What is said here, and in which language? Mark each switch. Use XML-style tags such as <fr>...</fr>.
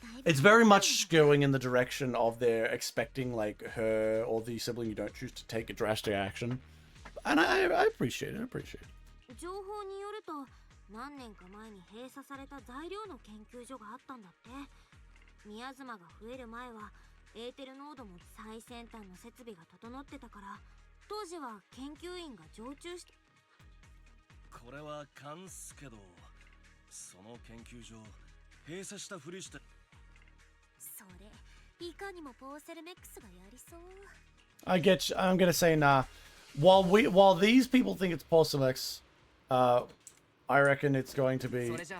<en>It's very much going in the direction of they're expecting like her or the sibling you don't choose to take a drastic action. And I appreciate it, I appreciate it.</en> <ja>情報によると、何年か前に閉鎖された材料の研究所があったんだって。宮妻が増える前はエーテルノードも最先端の設備が整ってたから、当時は研究員が常駐して。これは勘っすけど、その研究所閉鎖したふりして。それ、いかにもポーセルメックスがやりそう。</ja> <en>I get you. I'm gonna say nah. While these people think it's Porcelex, I reckon it's going to be.</en>